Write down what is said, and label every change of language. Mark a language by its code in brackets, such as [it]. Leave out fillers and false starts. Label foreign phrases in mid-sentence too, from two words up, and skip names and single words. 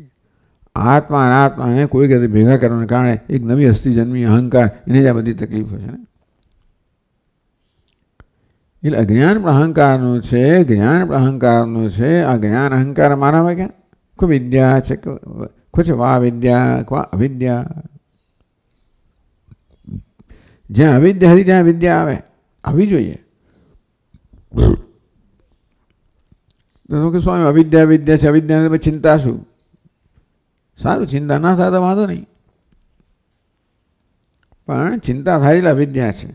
[gu] આત્મા અનાત્માને કોઈ રીતે ભેગા કરવાને કારણે એક નવી હસ્તી જન્મી અહંકાર, એને જ આ બધી તકલીફો છે ને. એટલે અજ્ઞાન પણ અહંકારનું છે, જ્ઞાન પણ અહંકારનું છે. આ જ્ઞાન અહંકાર મારામાં ક્યાં કોઈ વિદ્યા છે, [sa] कुछ वा विद्या क्वा अविद्या. [gu] જ્યાં અવિદ્યા હતી ત્યાં વિદ્યા આવે, આવી જોઈએ. કે સ્વામી અવિદ્યા વિદ્યા છે, અવિદ્યા ચિંતા શું? સારું, ચિંતા ના થાય તો વાંધો નહીં, પણ ચિંતા થાય એટલે અવિદ્યા છે.